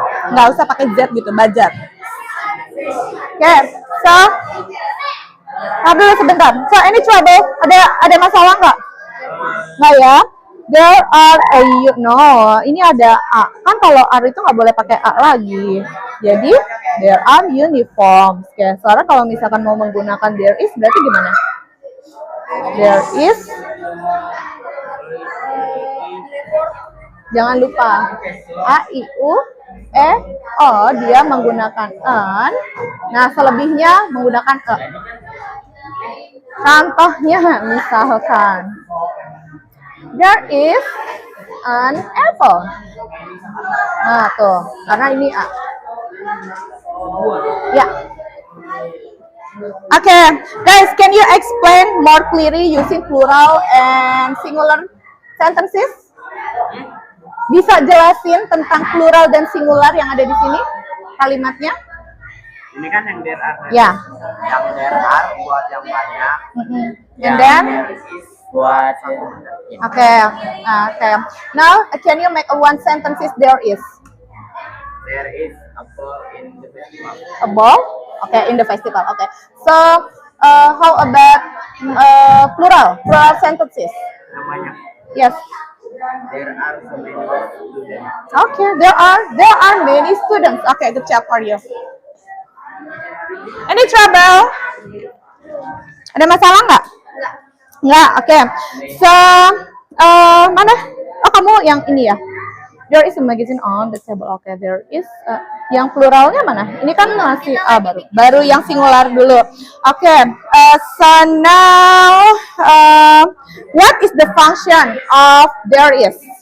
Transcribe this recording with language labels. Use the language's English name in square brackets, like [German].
[Indonesian] Nggak usah pakai Z gitu, bazar. Oke, so dulu sebentar. [English] So any trouble? [Indonesian] Ada masalah nggak? Nggak ya? [English] There are a no. [Indonesian] Ini ada A. Kan kalau are itu nggak boleh pakai A lagi. Jadi there are uniforms. Oke, sekarang kalau misalkan mau menggunakan there is berarti gimana? [English] There is. [Indonesian] Jangan lupa A, I, U, E, O, dia menggunakan an. Nah, selebihnya menggunakan e. Contohnya misalkan [English] there is an apple. [Indonesian] Nah, tuh, karena ini A. Ya. [English] Okay, guys, can you explain more clearly using plural and singular sentences? [Indonesian] Bisa jelasin tentang plural dan singular yang ada di sini kalimatnya? Ini kan yang there are. Ya. Yang there are buat yang banyak. [English] And then, There is buat okay. Now, can you make a one sentences there is? there is apple in the festival. A ball? Okay, in the festival. Okay. So, how about plural sentences? [Indonesian] Namanya. [English] Yes. There are so many students. Okay, there are many students. Okay, good job for you. Any trouble? [Indonesian] Ada masalah nggak? Nggak. Oke. So, mana? Oh, kamu yang ini ya? [English] There is a magazine on the table. Okay, there is. [Indonesian] Yang pluralnya mana? Ini kan masih baru yang singular dulu. [English] Okay. So now, what is the function of there is?